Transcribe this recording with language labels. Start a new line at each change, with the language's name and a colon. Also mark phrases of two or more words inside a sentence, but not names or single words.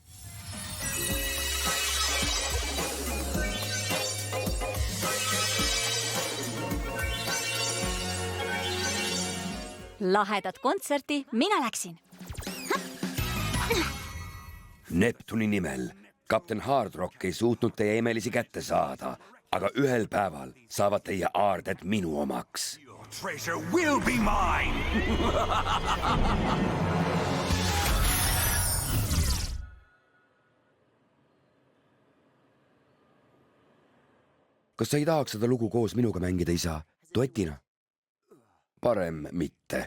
Estonian: Lahedat kontserti mina läksin. Neptuni nimel. Kapten Hard Rock ei suutnud teie imelisi kätte saada, aga ühel päeval saavad teie aarded minu omaks.
English: Treasure will be mine!
Estonian: Kas sa ei tahaks seda lugu koos minuga mängida, isa? Duetina? Parem mitte.